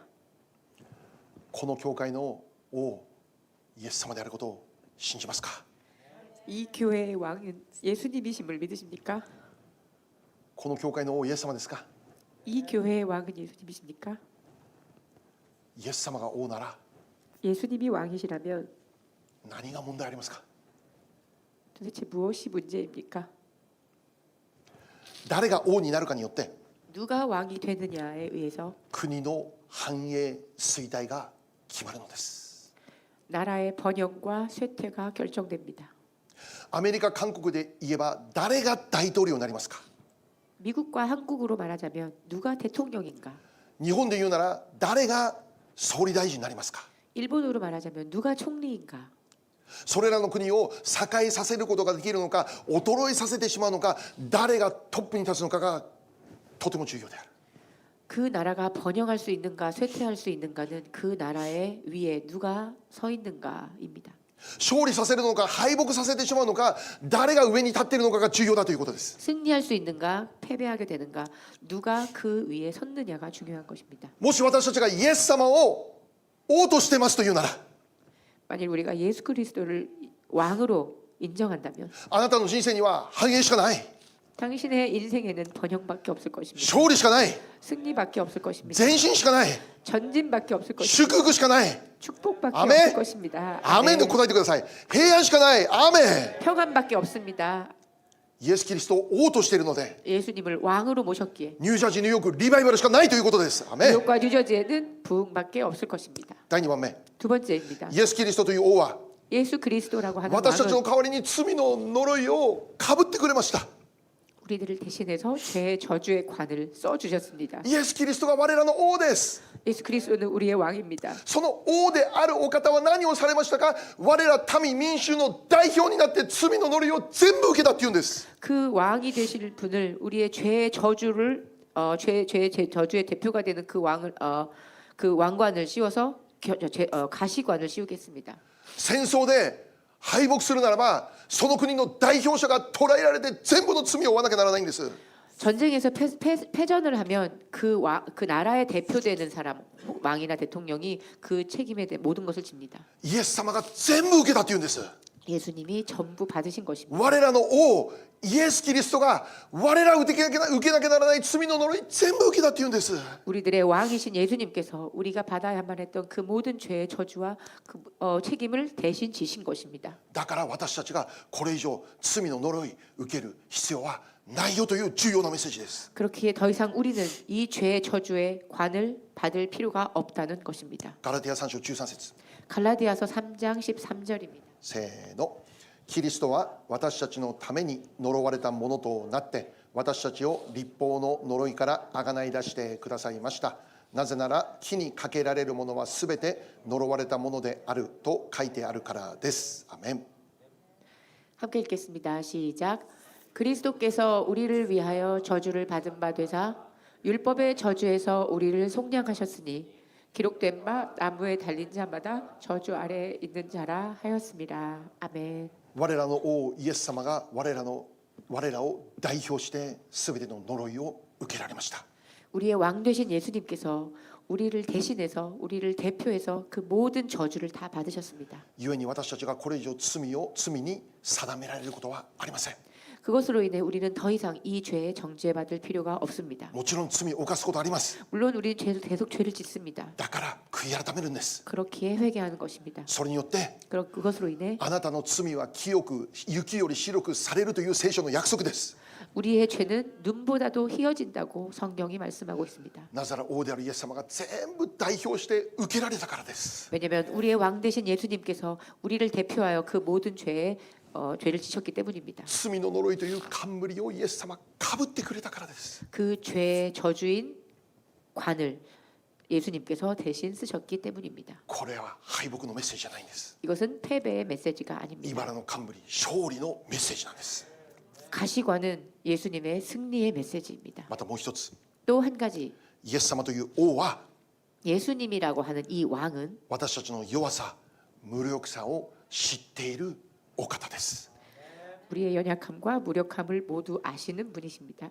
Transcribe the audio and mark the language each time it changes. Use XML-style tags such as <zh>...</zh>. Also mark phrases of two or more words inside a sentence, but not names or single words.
<ja>この教会の王イエス様であることを信じますか？</ja> <ko>이 교회의 왕은 예수님이심을 믿으십니까?</ko> <ja>この教会の王イエス様ですか？</ja> <ko>이 교회의 왕은 예수님이십니까?</ko> <ja>イエス様が王なら</ja> <ko>예수님이 왕이시라면</ko> <ja>何が問題ありますか？</ja> <ko>도대체 무엇이 문제입니까?</ko> <ja>誰が王になるかによって</ja> <ko>누가 왕이 되느냐에 의해서</ko> <ja>国の繁栄衰退が決まるのです。</ja> <ko>나라의 번영과 쇠퇴가 결정됩니다.</ko> <ja>アメリカ、韓国で言えば誰が大統領になりますか？</ja> <ko>미국과 한국으로 말하자면 누가 대통령인가?</ko> <ja>日本で言うなら誰が総理大臣になりますか？</ja> <ko>일본으로 말하자면 누가 총리인가?</ko> <ja>それらの国を栄えさせることができるのか衰えさせてしまうのか誰がトップに立つのかがとても重要である。</ja> <ko>그 나라가 번영할 수 있는가 쇠퇴할 수 있는가는 그 나라의 위에 누가 서 있는가입니다.</ko> <ja>勝利させるのか敗北させてしまうのか誰が上に立っているのかが重要だということです。</ja> <ko>승리할 수 있는가 패배하게 되는가 누가 그 위에 섰느냐가 중요한 것입니다.</ko> <ja>もし私たちがイエス様を王としてますというなら</ja> <ko>만일 우리가 예수 그리스도를 왕으로 인정한다면</ko> <ja>あなたの人生には繁栄しかない</ja> <ko>당신의 인생에는 번영밖에 없을 것입니다.</ko> <ja>勝利しかない</ja> <ko>승리밖에 없을 것입니다.</ko> <ja>前進しかない</ja> <ko>전진밖에 없을 것입니다.</ko> <ja>祝福しかない</ja> <ko>축복밖에 아멘. 없을 것입니다.</ko> <ja>アーメンと答えてください。平安しかないアーメン。</ja> <ko>평안밖에 없습니다.</ko> <ja>イエス・キリストを王としているので</ja> <ko>예수님을 왕으로 모셨기에</ko> <ja>ニュージャージー、ニューヨークリバイバルしかないということです。アーメン。</ja> <ko>뉴욕과 뉴저지에는 부흥밖에 없을 것입니다.</ko> <ja>第2番目</ja> <ko>두 번째입니다.</ko> <ja>イエス・キリストという王は</ja> <ko>예수 그리스도라고 하는</ko> <ja>私たちの</ja> <ko>왕은</ko> <ja>代わりに罪の呪いをかぶってくれました。</ja> <ko>우리들을 대신해서 죄의 저주의 관을 써주셨습니다.</ko> <ja>イエス・キリストが我らの王です。</ja> <ko>예수 그리스도는 우리의 왕입니다.</ko> <ja>その王であるお方は何をされましたか？我ら民民衆の代表になって罪の呪いを全部受けたっていうんです。</ja> <ko>그 왕이 되실 분을 우리의 죄의 저주를 죄의 저주의 대표가 되는 그 왕을 그 왕관을 씌워서 가시관을 씌우겠습니다.</ko> <ja>戦争で敗北するならばその国の代表者が捕らえられて全部の罪を負わなきゃならないんです。</ja> <ko>전쟁에서 패전을 하면 그 나라의 대표되는 사람 왕이나 대통령이 그 책임에 대해 모든 것을 집니다.</ko> <ja>イエス様が全部受けたっていうんです。</ja> <ko>예수님이 전부 받으신 것입니다.</ko> <ja>我らの王イエス・キリストが我らが受けなきゃならない罪の呪い全部受けたっていうんです。</ja> <ko>우리들의 왕이신 예수님께서 우리가 받아야만 했던 그 모든 죄의 저주와 그 책임을 대신 지신 것입니다.</ko> <ja>だから私たちがこれ以上罪の呪い受ける必要はないよという重要なメッセージです。</ja> <ko>그렇기에 더 이상 우리는 이 죄의 저주의 관을 받을 필요가 없다는 것입니다.</ko> <ja>ガラテヤ3章13節</ja> <ko>갈라디아서 3장 13절입니다.</ko> <ja>せーの。キリストは私たちのために呪われたものとなって私たちを律法の呪いからあがない出してくださいました。なぜなら木にかけられるものはすべて呪われたものであると書いてあるからです。アメン。</ja> <ko>함께 읽겠습니다. 시작. 그리스도께서 우리를 위하여 저주를 받은 바 되사 율법의 저주에서 우리를 속량하셨으니 기록된 바 나무에 달린 자마다 저주 아래에 있는 자라 하였습니다. 아멘.</ko> <ja>我らの王イエス様が我らを代表してすべての呪いを受けられました。</ja> <ko>우리의 왕 되신 예수님께서 우리를 대신해서 우리를 대표해서 그 모든 저주를 다 받으셨습니다.</ko> <ja>故に私たちがこれ以上罪に定められることはありません。</ja> <ko>그것으로 인해 우리는 더 이상 이 죄에 정죄받을 필요가 없습니다.</ko> <ja>もちろん罪を犯すことあります。</ja> <ko>물론 우리는 계속 죄를 짓습니다.</ko> <ja>だから悔い改めるんです。</ja> <ko>그렇기에 회개하는 것입니다.</ko> <ja>それによって</ja> <ko>그것으로 인해</ko> <ja>あなたの罪は清く雪より白くされるという聖書の約束です。</ja> <ko>우리의 죄는 눈보다도 희어진다고 성경이 말씀하고 있습니다.</ko> <ja>なぜなら王であるイエス様が全部代表して受けられたからです。</ja> <ko>왜냐하면 우리의 왕 되신 예수님께서 우리를 대표하여 그 모든 죄를 지셨기 때문입니다.</ko> <ja>罪の呪いという冠をイエス様かぶってくれたからです。</ja> <ko>그 죄의 저주인 관을 예수님께서 대신 쓰셨기 때문입니다.</ko> <ja>これは敗北のメッセージじゃないんです。</ja> <ko>이것은 패배의 메시지가 아닙니다.</ko> <ja>茨の冠、勝利のメッセージなんです。</ja> <ko>가시관은 예수님의 승리의 메시지입니다.</ko> <ja>またもう一つ、</ja> <ko>또 한 가지</ko> <ja>イエス様という王は</ja> <ko>예수님이라고 하는 이 왕은</ko> <ja>私たちの弱さ、無力さを知っているお方です。</ja> <ko>우리의 연약함과 무력함을 모두 아시는 분이십니다.</ko>